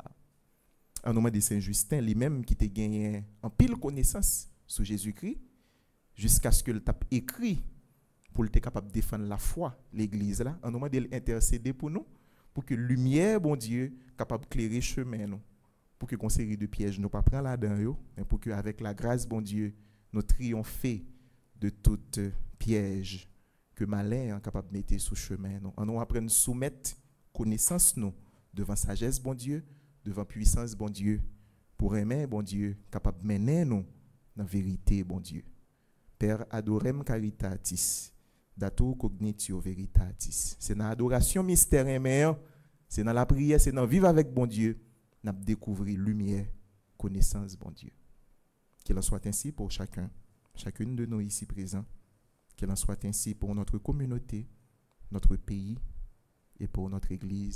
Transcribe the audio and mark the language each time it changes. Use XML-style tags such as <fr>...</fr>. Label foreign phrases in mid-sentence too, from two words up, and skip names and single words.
<fr>Un moment de Saint-Justin, lui-même qui t'a gagné en pile connaissance sur Jésus-Christ, jusqu'à ce qu'il tape écrit pour être capable de défendre la foi, l'église là, un moment de l'intercéder pour nous, pour que lumière, bon Dieu, capable d'éclairer chemin nous, pour que qu'on série de pièges nous pas prendre là-dedans, mais pour que avec la grâce, bon Dieu, nous triompher de toute piège que malin est capable de mettre sous chemin nous. On apprend à soumettre connaissance nous devant sagesse, bon Dieu, devant puissance, bon Dieu, pour aimer, bon Dieu, capable de mener nous dans la vérité, bon Dieu.</fr> <la>Per adorem caritatis, dato cognitio veritatis.</la> <fr>C'est dans l'adoration mystère aimé, c'est dans la prière, c'est dans vivre avec bon Dieu, nous découvrir lumière, connaissance, bon Dieu. Qu'il en soit ainsi pour chacune de nous ici présents. Qu'il en soit ainsi pour notre communauté, notre pays et pour notre Église.</fr>